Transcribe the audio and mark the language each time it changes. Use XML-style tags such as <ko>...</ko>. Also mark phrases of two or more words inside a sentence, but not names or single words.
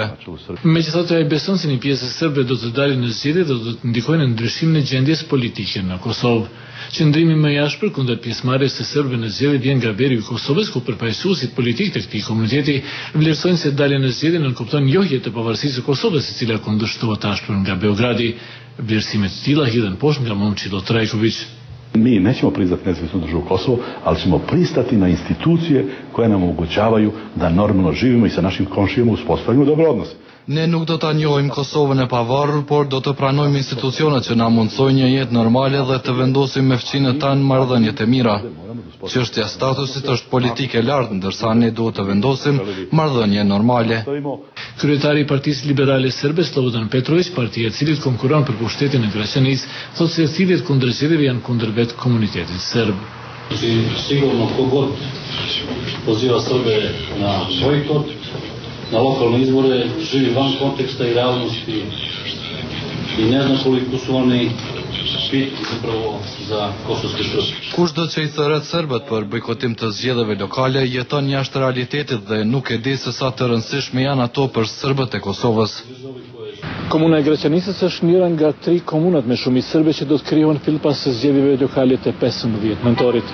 <sq>Megjithatë, ai beson se një pjesë e serbëve do të dalin në zgjedhje dhe do të ndikojnë në ndryshimin e gjendjes politike në Kosovë. Qëndrimi më i ashpër kundër pjesëmarrjes së serbëve në zgjedhje vjen nga veri i Kosovës, ku përfaqësuesit politikë të këtij komuniteti vlerësojnë se dalja në zgjedhje nënkupton njohje të pavarësisë së Kosovës, e cila kundërshtohet ashpër nga Beogradi. Vlerësime të tilla hidhen poshtë nga Momčilo Trajković.</sq> <sr>Mi nećemo priznati nezavisnu državu Kosovo, ali ćemo pristati na institucije koje nam omogućavaju da normalno živimo i sa našim komšijama uspostavimo dobre odnose.</sr> <sq>Ne nuk do ta njohim Kosovën e pavarur, por do të pranojmë institucionet që na mundsojnë një jetë normale dhe të vendosim me fëmijët tanë marrëdhëniet e mira. Çështja e statusit është politike e lartë, ndërsa ne duhet të vendosim marrëdhënie normale. Kryetari i Partisë Liberale Serbe, Slobodan Petrović, partia e cilit konkuron për pushtetin e Graçanicë, thotë se cilët kundër zgjedhjeve janë kundër vetë komunitetit serb.</sq> <sr>Sigurno kogod poziva Srbe na bojkot, na lokalne izbore, živi van konteksta i realnosti i ne zna koliko su oni bitni zapravo za kosovske Srbe.</sr> <sq>Kushdo që i thërret serbët për bojkotim të zgjedhjeve lokale jeton jashtë realitetit dhe nuk e di se sa të rëndësishme janë ato për serbët e Kosovës. Komuna e Graçanicës është njëra nga 3 komunat me shumicë serbe që do të krijohen filpas së zgjedhjeve lokale të 15 nëntorit.</sq>